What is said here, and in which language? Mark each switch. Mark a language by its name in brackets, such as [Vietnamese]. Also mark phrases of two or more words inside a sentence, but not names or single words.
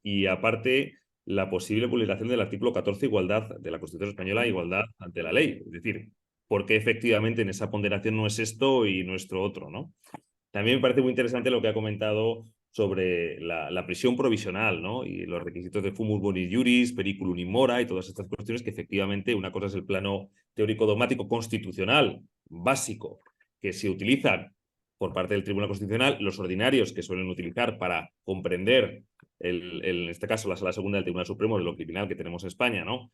[Spanish] Y aparte, la posible vulneración del artículo 14, igualdad de la Constitución Española, igualdad ante la ley. Es decir, ¿por qué efectivamente en esa ponderación no es esto y nuestro otro, ¿no? También me parece muy interesante lo que ha comentado sobre la prisión provisional, ¿no? Y los requisitos de [Latin] fumus boni juris, periculum in mora [Spanish] y todas estas cuestiones que efectivamente una cosa es el plano teórico dogmático constitucional básico que se utilizan por parte del Tribunal Constitucional, los ordinarios que suelen utilizar para comprender, en este caso, la Sala Segunda del Tribunal Supremo de lo criminal que tenemos en España, ¿no?